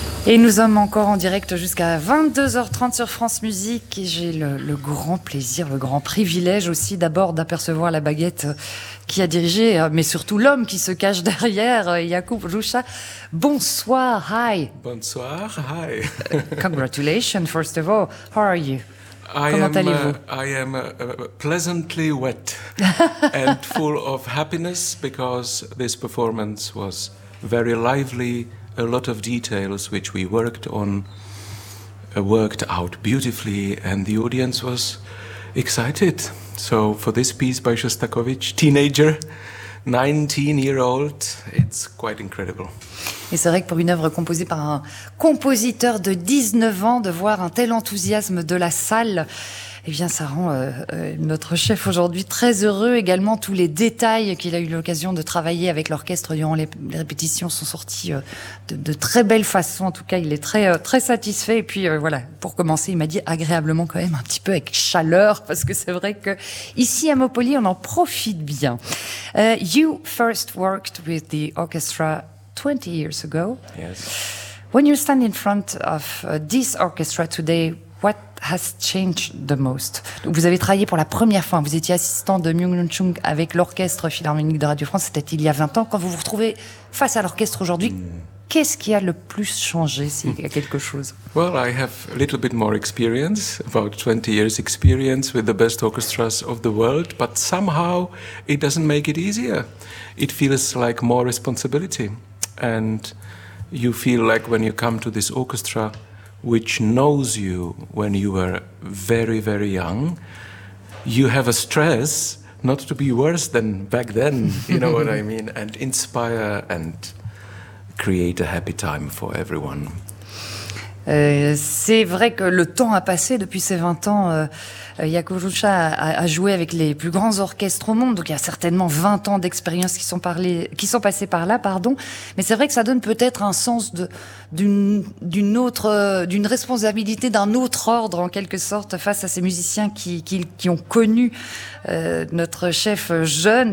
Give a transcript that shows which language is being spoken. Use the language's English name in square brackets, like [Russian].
[French] Et nous sommes encore en direct jusqu'à 22h30 sur France Musique. Et j'ai le grand plaisir, le grand privilège aussi d'abord d'apercevoir la baguette qui a dirigé, mais surtout l'homme qui se cache derrière, Yacoub Loucha. Bonsoir, [English] hi. [French] Bonsoir, [English] hi. Congratulations, first of all. How are you? [French] Comment allez-vous? [English] I am pleasantly wet and full of happiness because this performance was very lively. A lot of details which we worked on worked out beautifully, and the audience was excited. So for this piece by Shostakovich, teenager, 19-year-old, it's quite incredible. [French] Et c'est vrai que pour une œuvre composée par un compositeur de 19 ans, de voir un tel enthousiasme de la salle, eh bien, ça rend notre chef aujourd'hui très heureux. Également, tous les détails qu'il a eu l'occasion de travailler avec l'orchestre durant les répétitions sont sortis de très belles façons. En tout cas, il est très très satisfait. Et puis, voilà, pour commencer, il m'a dit agréablement quand même, un petit peu avec chaleur, parce que c'est vrai que ici à Mopoli, on en profite bien. [English] You first worked with the orchestra 20 years ago. Yes. When you stand in front of this orchestra today, what has changed the most? [French] Vous avez travaillé pour la première fois, vous étiez assistant de Myung-Lun Chung avec l'Orchestre Philharmonique de Radio France, c'était il y a 20 ans. Quand vous vous retrouvez face à l'orchestre aujourd'hui, qu'est-ce qui a le plus changé, s'il y a quelque chose? [English] Well, I have a little bit more experience, about 20 years experience with the best orchestras of the world, but somehow it doesn't make it easier. It feels like more responsibility. And you feel like when you come to this orchestra, which knows you when you were very, very young, you have a stress not to be worse than back then, you know what I mean, and inspire and create a happy time for everyone. [French] C'est vrai que le temps a passé depuis ces 20 ans. Yacoub Loucha a joué avec les plus grands orchestres au monde, donc il y a certainement 20 ans d'expérience qui sont passés par là, pardon. Mais c'est vrai que ça donne peut-être un sens d'une responsabilité d'un autre ordre, en quelque sorte, face à ces musiciens qui ont connu notre chef jeune.